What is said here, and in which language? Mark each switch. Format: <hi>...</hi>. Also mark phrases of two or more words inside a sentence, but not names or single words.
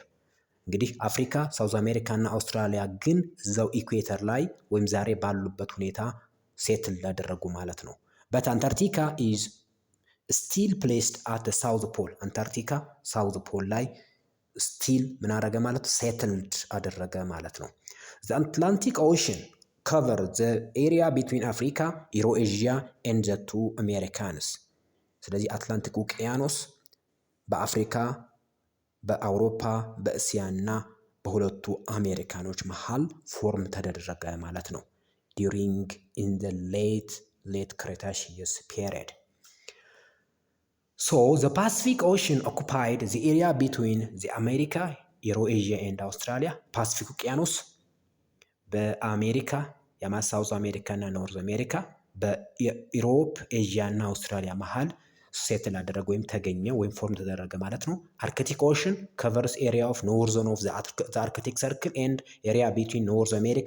<am>እንግዲህ አፍሪካ፣ ሳውዝ አሜሪካ እና አውስትራሊያ ግን እዛው ኢኩዌተር ላይ ወይም ዛሬ ባሉበት ሁኔታ ሴትል ላደረጉ ማለት</am> <en>ነው። but Antarctica is still placed at south pole። አንታርክቲካ ሳውዝ ፖል ላይ</en> <am>ስቲል ምን አደረገ ማለት ሴትልድ አደረገ ማለት ነው።</am> <en>the Atlantic Ocean cover the area between Africa, Eurasia and the two Americans።</en> <am>ስለዚህ አትላንቲክ ውቅያኖስ በአፍሪካ፣ በአውሮፓ፣ በእስያ እና በሁለቱ አሜሪካኖች መሃል ፎርም ተደረገ ማለት ነው።</am> <en>during in the late Cretaceous period. So the Pacific Ocean occupied the area between the America, Eurasia and Australia።</en> <am>ፓሲፊክ ውቅያኖስ በአሜሪካ የሳውዝ አሜሪካ እና ኖርዝ አሜሪካ በኢሮፕ፣ ኤዥያ እና አውስትራሊያ መሃል ሴትል አደረገ ወይም ተገኘ ወይም ፎርም ተደረገ ማለት ነው።</am> <en>Arctic Ocean covers area of northern of the Arctic Circle and area between North America፣</en>